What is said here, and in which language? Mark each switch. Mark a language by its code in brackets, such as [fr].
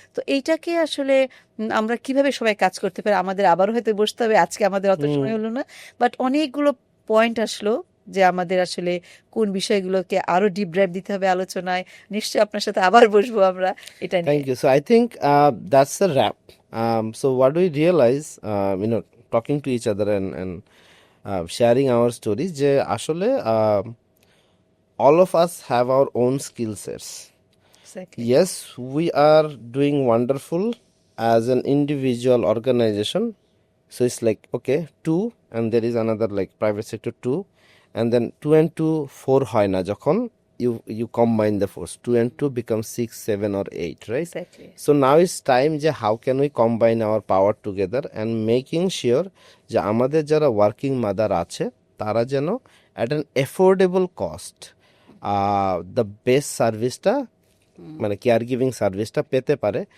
[bn] তো এইটাকে আসলে আমরা কিভাবে সবাই কাজ করতে পারি, আমাদের আবারও হয়তো বসতে হবে, আজকে আমাদের অত সময় হলো না, বাট অনেকগুলো পয়েন্ট আসলো যে আমাদের আসলে কোন বিষয়গুলোকে আরো ডিপ ড্রাইভ দিতে হবে আলোচনায়। নিশ্চয়ই আপনার সাথে আবার বসবো আমরা এটা নিয়ে। [en] Thank you. So I think that's a wrap. So what we realize, talking to each other and sharing our stories, [bn] যে আসলে [en] all of us have our own skill sets. Exactly. Yes, we are doing wonderful as an individual organization. So it's like, okay, 2, and there is another like private sector 2, and then 2 and 2 4 [bn] হয় না যখন [en] you combine the force. 2 and 2 become 6, 7 or 8, right? Exactly. So now it's time যে how can we combine our power together and making sure [bn] যে আমাদের যারা working mother আছে তারা যেন [en] at an affordable cost the best [bn] সার্ভিসটা, মানে care giving সার্ভিসটা পেতে পারে।